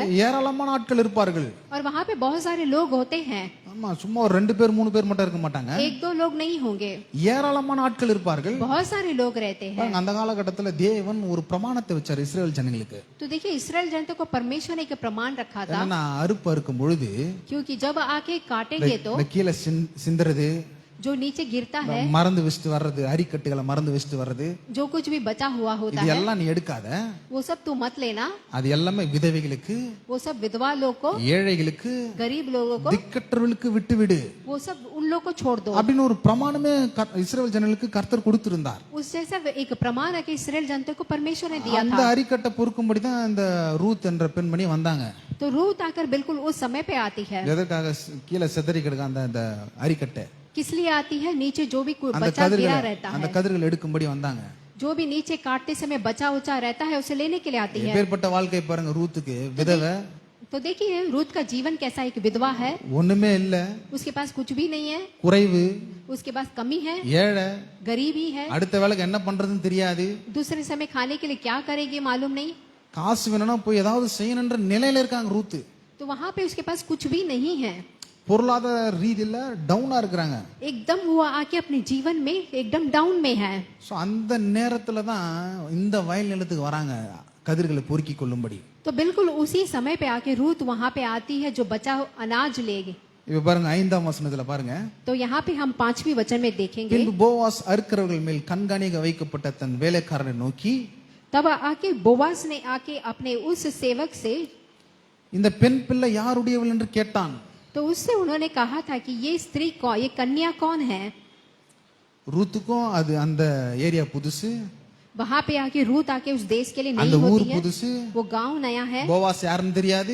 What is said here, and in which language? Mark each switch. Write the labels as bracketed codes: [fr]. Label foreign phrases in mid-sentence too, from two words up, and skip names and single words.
[ta] ஏராளமான ஆட்கள் இருப்பார்கள். [hi] और वहाँ पे बहुत सारे लोग होते हैं, [ta] ஆமா சும்மா ஒரு 2 பேர் 3 பேர் மட்டும் இருக்க மாட்டாங்க, [hi] 1-2 लोग नहीं होंगे, [ta] ஏராளமான ஆட்கள் இருப்பார்கள். [hi] बहुत सारे लोग रहते हैं. [ta] பாருங்க, அந்த காலகட்டத்துல தேவன் ஒரு பிரமாணத்தை வச்சார் இஸ்ரேல் ஜனங்களுக்கு. [hi] तो देखिए इसराइल जनता को परमेश्वर ने एक प्रमाण रखा था, [ta] ஏன்னா அறுப்பு அறுக்கும் பொழுது [hi] क्योंकि जब आके काटेंगे तो [ta] இந்த கீழே சிந்துறது [hi] जो नीचे गिरता है, [ta] மறந்து வச்சுட்டு வர்றது, அரிக்கட்டுகளை மறந்து வச்சுட்டு வர்றது, [hi] जो कुछ भी बचा हुआ होता [ta] இது [hi] है, [ta] எல்லாம் நீ எடுக்காத. [hi] वो सब तू मत लेना. [ta] அது எல்லாமே விதவைகளுக்கு, [hi] वो सब विधवा लोग को, [ta] ஏழைகளுக்கு, [hi] गरीब लोगों को, [ta] திக்கற்றவர்களுக்கு விட்டு விடு [hi] वो सब उन लोग को छोड़ दो. [ta] அப்படின்னு ஒரு பிரமாணமே இஸ்ரவேல் ஜனங்களுக்கு கர்த்தர் கொடுத்திருந்தார். [hi] उस जैसा एक प्रमाण है कि इस्राएल जनता को परमेश्वर ने दिया [ta] அந்த [hi] था. [ta] அரிக்கட்டை பொறுக்கும்படி தான் இந்த ரூத் என்ற பெண்மணி வந்தாங்க. [hi] तो रूत आकर बिल्कुल उस समय पे आती है. [ta] எதற்காக கீழே சிதறி கிடக்க அந்த அரிக்கட்டை, [hi] किस लिए आती है? नीचे जो भी [ta] அந்த [hi] बचा गिरा रहता [ta] அந்த [hi] है, [ta] கதிர்கள் எடுக்கும்படி வந்தாங்க. [hi] जो भी नीचे काटते समय बचा उचा रहता है, उसे लेने के लिए आती है. [ta] எப்பேற்பட்ட வாழ்க்கை பாருங்க ரூத்துக்கு. விதவை, [hi] तो देखिए रूत का जीवन कैसा, एक विधवा है, [ta] ஒண்ணுமே இல்ல, [hi] उसके पास कुछ भी नहीं है, [ta] குறைவு, [hi] उसके पास कमी है, [ta] ஏழை, [hi] गरीबी है, [ta] அடுத்த வேலைக்கு என்ன பண்றதுன்னு தெரியாது, [hi] दूसरे समय खाने के लिए क्या करेगी मालूम नहीं. [ta] காசு வேணும்னா போய் ஏதாவது செய்யணுன்ற நிலையில இருக்காங்க ரூத்து. [hi] तो वहां पे उसके पास कुछ भी नहीं है, [ta] பொருளாதார ரீதியில டவுனா இருக்கிறாங்க. [hi] एकदम वो आके अपने जीवन में एकदम डाउन में है. [ta] சோ அந்த நேரத்துல தான் இந்த வயல் நிலத்துக்கு வராங்க கதிர்களை பொறுக்கி கொள்ளும்படி. [hi] तो बिल्कुल उसी समय पे आके रूत वहां पे आती है जो बचा अनाज लेगी. [ta] இப்ப பாருங்க 5ஆம் வசனத்துல பாருங்க. [hi] तो यहाँ पे हम 5वीं वचन में देखेंगे, [ta] பின்பு போவாஸ் அறுக்கிறவர்கள் மேல் கண்காணிக்க வைக்கப்பட்ட தன் வேலைக்காரனை நோக்கி, [hi] तब आके बोवास ने आके अपने उस सेवक से, [ta] இந்த பெண் பிள்ளை யாருடையவள் என்று கேட்டான். [hi] तो उससे उन्होंने कहा था कि ये स्त्री कौन, ये कन्या कौन है. [ta] ரூத்துக்கும் அது அந்த ஏரியா புதுசு, [hi] वहां पे आके रूत आके उस देश के लिए [ta] அந்த [hi] नई [ta] ஊர் [hi] होती है, [ta] புதுசு, [hi] वो गांव नया है, [ta] போவாஸ் யாருன்னு தெரியாது.